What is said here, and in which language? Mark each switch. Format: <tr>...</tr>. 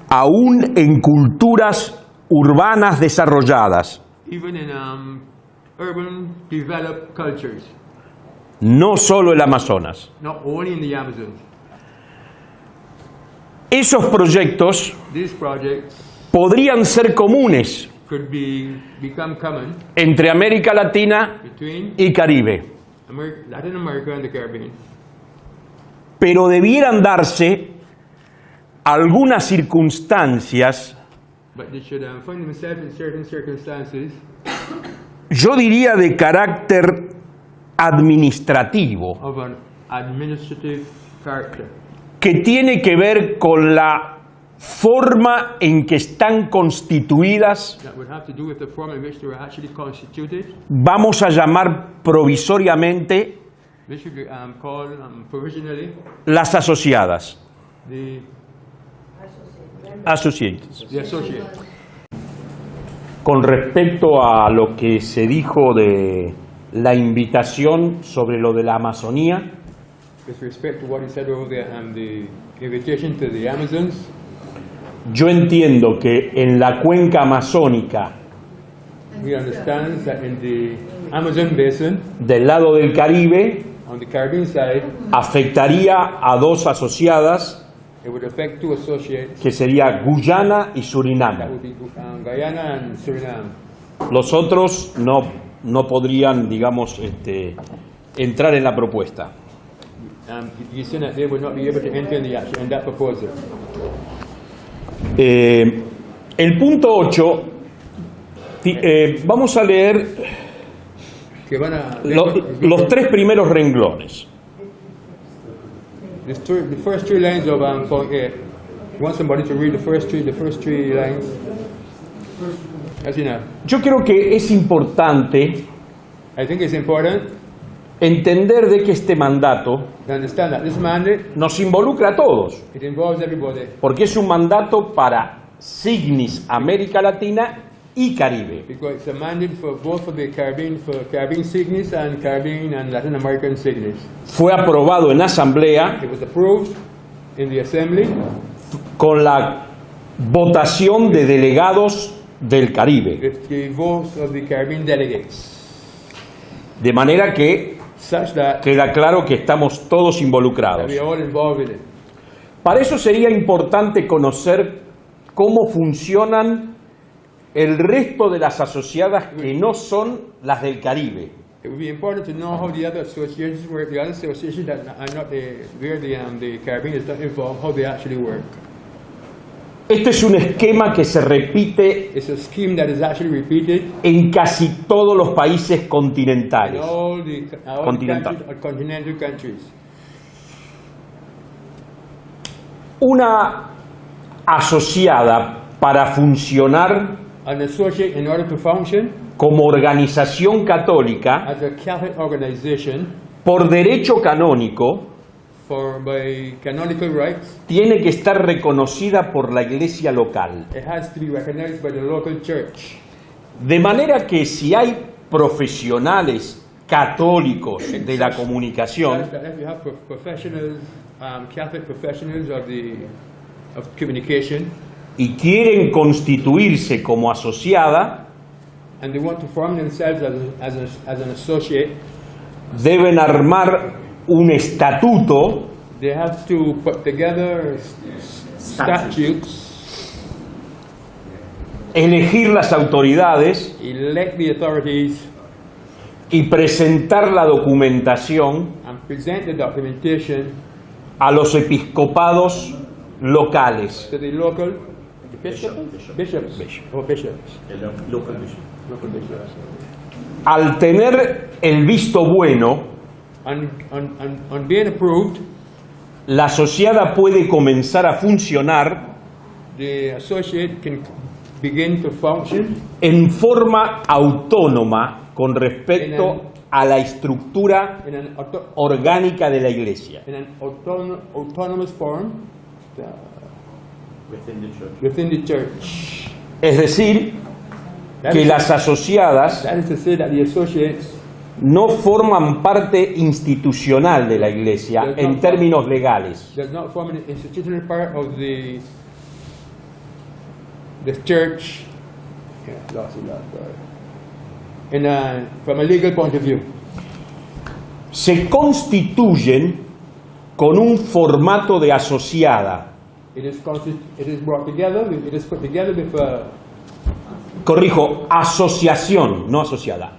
<es>aún en culturas urbanas desarrolladas,</es> <en>even in urban developed cultures,</en> <es>no solo el Amazonas.</es> <en>not only in the Amazon.</en> <es>Esos proyectos</es> <en>These projects</en> <es>podrían ser comunes</es> <en>could become common</en> <es>entre América Latina</es> <en>between</en> <es>y Caribe,</es> <en>Latin America and the Caribbean.</en> <es>pero debieran darse algunas circunstancias,</es> <en>But they should find themselves in certain circumstances,</en> <es>yo diría de carácter administrativo,</es> <en>of an administrative character</en> <es>que tiene que ver con la forma en que están constituidas,</es> <en>that would have to do with the form in which they were actually constituted.</en> <es>vamos a llamar provisoriamente</es> <en>This should be called provisionally</en> <es>las asociadas,</es> <en>the associates. associate.</en> <es>Con respecto a lo que se dijo de la invitación sobre lo de la Amazonía,</es> <en>With respect to what he said over there and the invitation to the Amazons,</en> <es>yo entiendo que en la cuenca amazónica</es> <en>we understand that in the Amazon basin,</en> <es>del lado del Caribe,</es> <en>on the Caribbean side,</en> <es>afectaría a dos asociadas,</es> <en>it would affect two associates.</en> <es>que sería Guyana y</es> <en>That</en> <es>Surinam.</es> <en>would be Guyana and Suriname.</en> <es>Los otros no podrían, digamos, entrar en la propuesta.</es> <en>He's saying that they would not be able to enter in that proposal.</en> <es>El punto 8, vamos a leer Que van a, los tres primeros renglones.</es> <en>the first three lines of point 8. You want somebody to read the first three lines? As you know,</en> <es>Yo creo que es importante</es> <en>I think it's important</en> <es>entender de que este mandato</es> <en>to understand that this mandate,</en> <es>nos involucra a todos,</es> <en>it involves everybody.</en> <es>porque es un mandato para Signis América Latina y Caribe.</es> <en>Because it's a mandate for both for Caribbean Cygnus and Caribbean and Latin American Cygnus.</en> <es>Fue aprobado en asamblea</es> <en>It was approved in the Assembly</en> <es>con la votación de delegados del Caribe,</es> <en>with the votes of the Caribbean delegates,</en> <es>de manera que</es> <en>such that</en> <es>queda claro que estamos todos involucrados.</es> <en>we are all involved in it.</en> <es>Para eso sería importante conocer cómo funcionan el resto de las asociadas que no son las del Caribe.</es> <en>It would be important to know how the other associations work, the other associations that are not where the Caribbean is not involved, how they actually work.</en> <es>Este es un esquema que se repite</es> <en>It's a scheme that is actually repeated</en> <es>en casi todos los países</es> <en>in</en> <es>continentales.</es> <en>all the Continental. continental countries.</en> <es>Una asociada para funcionar</es> <en>An associate, in order to function</en> <es>como organización católica</es> <en>as a Catholic organization</en> <es>por derecho canónico,</es> <en>by canonical rights,</en> <es>tiene que estar reconocida por la iglesia local.</es> <en>it has to be recognized by the local church.</en> <es>De manera que si hay profesionales católicos de la comunicación</es> <en>Such that if you have professionals, Catholic professionals of communication,</en> <es>y quieren constituirse como asociada,</es> <en>and they want to form themselves as an associate,</en> <es>deben armar un estatuto</es> <en>they have to put together statutes,</en> <es>elegir las autoridades</es> <en>elect the authorities,</en> <es>y presentar la documentación</es> <en>and present the documentation</en> <es>a los episcopados locales.</es> <en>to the local bishops. Or bishops. Local bishop. Local bishops.</en> <es>Al tener el visto bueno,</es> <en>On being approved,</en> <es>la asociada puede comenzar a funcionar</es> <en>the associate can begin to function</en> <es>en forma autónoma con respecto a la estructura</es> <en>in an</en> <es>orgánica de la Iglesia.</es> <en>autonomous form Within the church. within the church.</en> <es>Es decir,</es> <en>That</en> <es>que</es> <en>is-</en> <es>las asociadas</es> <en>That is to say that the associates</en> <es>no forman parte institucional de la Iglesia en términos legales,</es> <en>does not form an institutional part of the church. Yeah, lost it, sorry. From a legal point of view,</en> <es>se constituyen con un formato de asociada.</es> <en>it is brought together. It is put together with</en> <es>Corrijo, asociación, no asociada.</es>